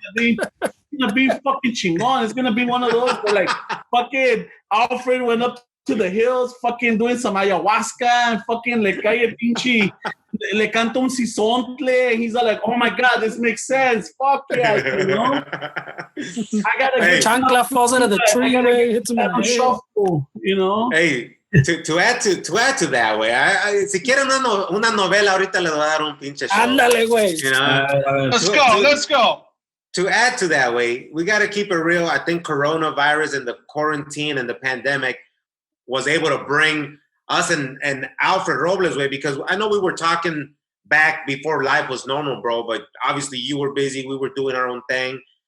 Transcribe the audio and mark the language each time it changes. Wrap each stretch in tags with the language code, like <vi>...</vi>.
<en>It's gonna be fucking chingon. It's gonna be one of those where like fucking Alfred went up to the hills, fucking doing some ayahuasca, and fucking</en> <es>le cae pinche, le canta un sisontle.</es> <en>He's like, oh my god, this makes sense. Fuck yeah, you know. I gotta get chancla falls out of the tree, hits him in the shuffle, you know. Hey, to add to that, way.</en> <es>Si quieren una novela, ahorita le voy a dar un pinche show. Ándale, güey.</es> <en>You know? Let's go. To add to that, way, we got to keep it real. I think coronavirus and the quarantine and the pandemic was able to bring us and Alfred Robles, way, because I know we were talking back before life was normal, bro, but obviously you were busy, we were doing our own thing.</en>